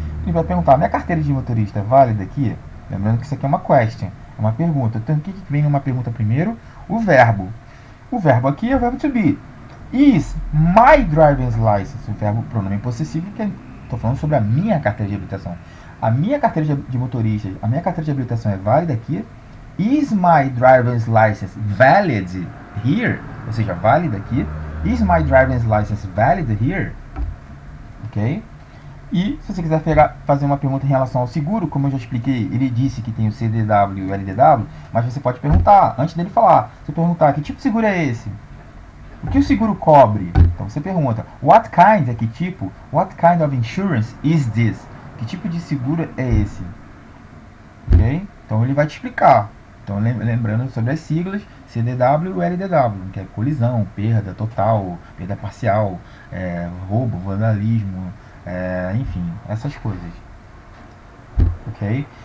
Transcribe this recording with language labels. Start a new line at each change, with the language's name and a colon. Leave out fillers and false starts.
Portuguese: Ele vai perguntar, minha carteira de motorista é válida aqui? Lembrando que isso aqui é uma question. É uma pergunta. Então, o que vem numa pergunta primeiro? O verbo. O verbo aqui é o verbo to be.
English: Is my driver's license?
Portuguese: O verbo pronome possessivo, que estou falando sobre a minha carteira de habilitação. A minha carteira de motorista, a minha carteira de habilitação é válida aqui?
English: Is my driver's license valid here?
Portuguese: Ou seja, válida aqui?
English: Is my driver's license valid here? Ok?
Portuguese: E se você quiser fazer uma pergunta em relação ao seguro, como eu já expliquei, ele disse que tem o CDW e o LDW, mas você pode perguntar, antes dele falar, você perguntar, que tipo de seguro é esse? O que o seguro cobre? Então você pergunta,
English: what kind
Portuguese: é que tipo?
English: What kind of insurance is this?
Portuguese: Que tipo de seguro é esse? Ok? Então ele vai te explicar. Então lembrando sobre as siglas, CDW e LDW, que é colisão, perda total, perda parcial, roubo, vandalismo, enfim, essas coisas. Ok?